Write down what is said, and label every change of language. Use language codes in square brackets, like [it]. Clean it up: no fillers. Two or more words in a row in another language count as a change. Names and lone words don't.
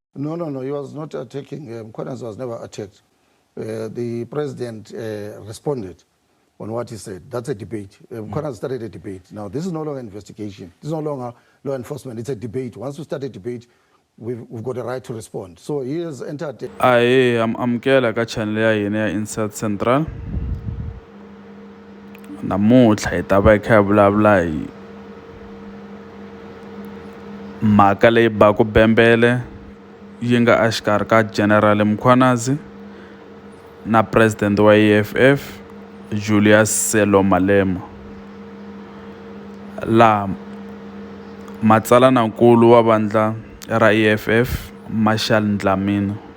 [en] No, he was not attacking. Mkhwanazi was never attacked. The president responded on what he said. That's a debate. Mkhwanazi started a debate. Now, this is no longer investigation. This is no longer law enforcement. It's a debate. Once we start a debate, we've got a right to respond. So he has entered. [ts] amukela ka channel ya hina ya Inside Central. Namuntlha hi ta va hi kha hi vulavula hi mhaka leyi baku bembele yi nga exikarhi ka General Mkhwanazi na president wa EFF Julius Sello Malema, laha matsalanankulu wa vandla ra EFF Marshall Dlamini